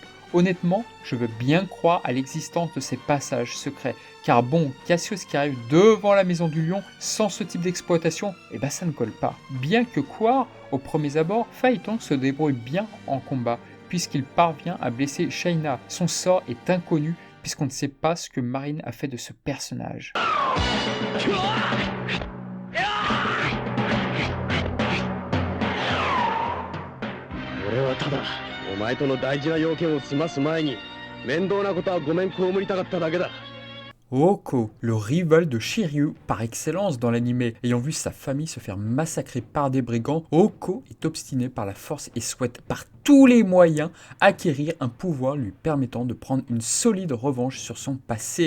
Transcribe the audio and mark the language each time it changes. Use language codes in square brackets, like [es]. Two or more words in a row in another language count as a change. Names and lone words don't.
[fr] Honnêtement, je veux bien croire à l'existence de ces passages secrets, car bon, Cassius qui arrive devant la maison du lion sans ce type d'exploitation, eh ben ça ne colle pas. Bien que croire, au premier abord, Phaéton se débrouille bien en combat, puisqu'il parvient à blesser Shayna. Son sort est inconnu, puisqu'on ne sait pas ce que Marine a fait de ce personnage. [ja] 俺はただお前との大事な要件を済ます前に面倒なことはごめん被りたかっただけだ。 [fr] Oko, le rival de Shiryu par excellence dans l'anime, ayant vu sa famille se faire massacrer par des brigands, Oko est obstiné par la force et souhaite par tous les moyens acquérir un pouvoir lui permettant de prendre une solide revanche sur son passé.